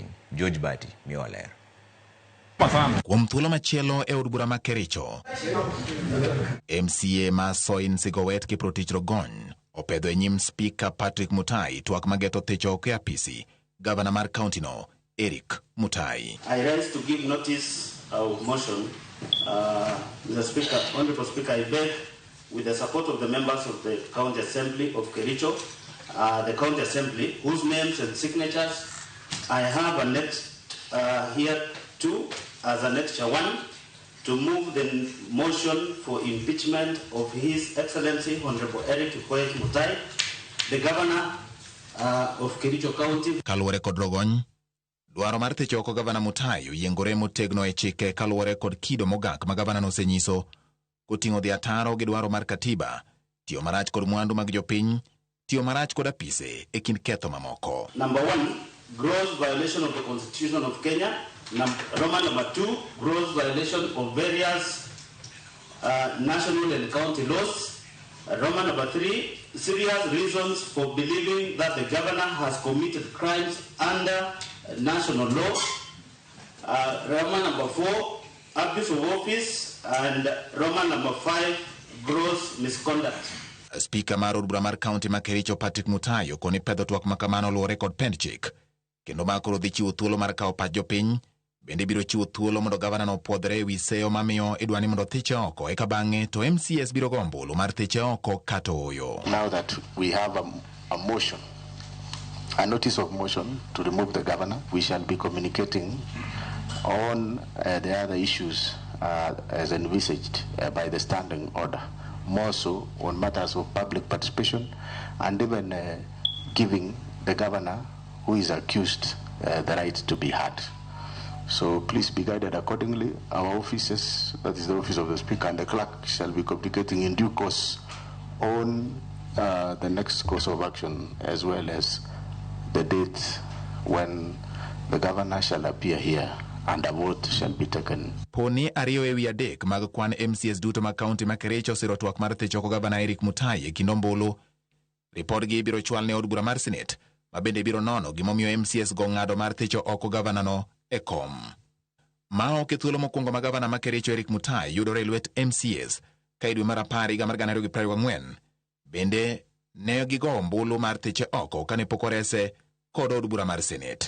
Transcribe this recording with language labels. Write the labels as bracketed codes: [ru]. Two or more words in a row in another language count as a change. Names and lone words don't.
[luo] George Bati miwaler. Kuom thuolo machielo e od bura ma Kericho, MCA ma Soin Sigowet Kiprotich Rogon opedho e nyim Speaker Patrick Mutai twak mageto thicho oko e APC gavana mar kaunti no Eric Mutai. [en] I rise to give notice of motion. Mr. Speaker, Honorable Speaker, I beg, with the support of the members of the County Assembly of Kericho, the County Assembly, whose names and signatures I have annexed here too, as Annexure 1, to move the motion for impeachment of His Excellency Honorable Eric Mutai, the Governor of Kericho County. [luo] Kaluwore kod Rogon, dwaro mar thicho oko gavana Mutai oyiengore motegno e chike kaluwore kod kido mogak ma gavana nosenyiso koting'o dhi ataro gi dwaro mar katiba, tiyo marach kod mwandu mag jopiny, tiyo marach kod apise e kind ketho mamoko. [en] Number 1, gross violation of the Constitution of Kenya. Roman number 2, gross violation of various national and county laws. Roman number 3, serious reasons for believing that the governor has committed crimes under national law. Roman number 4, abuse of office. And Roman number 5, gross misconduct. [luo] Speaker mar od bura mar kaunti ma Kericho Patrick Mutai okoni pedho twak makamano luwore kod pend chik, kendo makoro dhi chiwo thuolo mar kawo pach jopiny, bende biro chiwo thuolo mondo gavana no puodhre ewi seyo mamiyo idwani mondo thiche oko, eka bang'e to MCS biro go ombulu mar thiche oko kata oyo. [en] Now that we have a motion, a notice of motion to remove the governor, we shall be communicating on the other issues as envisaged by the standing order, more so on matters of public participation and even giving the governor who is accused the right to be heard. So please be guided accordingly. Our offices, that is the office of the Speaker and the clerk, shall be communicating in due course on the next course of action, as well as the date when the governor shall appear here and a vote shall be taken. [luo] Poni ariyo ewi adek mag kwan MCS duto mag kaunti ma Kericho osiro twak mar thicho oko gavana Eric Mutai e kind ombulu. Ripodgi biro chwal ne od bura mar Senate, ma bende biro nono gimomiyo MCS go ng'ado mar thicho oko gavana no e kom. Ma ok e thuolo mokwongo ma gavana ma Kericho Eric Mutai yudore lwet MCS ka dwe mar 10 higa mar 2024 bende ne gigo ombulu mar thiche oko kane pok orese kod od bura mar Senate.